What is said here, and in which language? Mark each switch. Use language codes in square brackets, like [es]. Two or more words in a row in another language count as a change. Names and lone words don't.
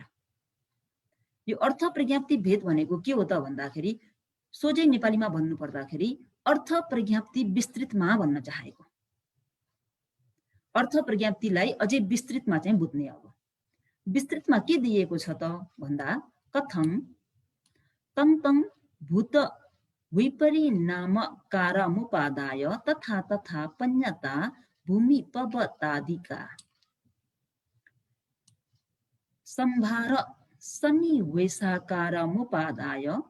[ne] यो अर्थ प्रज्ञाप्ति भेद भनेको के हो त भन्दाखेरि सोझै नेपालीमा भन्नु पर्दाखेरि अर्थ प्रज्ञाप्ति विस्तृतमा भन्न चाहेको। अर्थ प्रज्ञाप्तिलाई अझै विस्तृतमा चाहिँ बुझ्ने। अब विस्तृतमा के दिएको छ त भन्दा [pi] कथं तं तं भूत विपरिणामकारमुपादाय तथा तथा पञ्यता भूमि पवतादिका संभार सन्निवेशाकारमुपादाय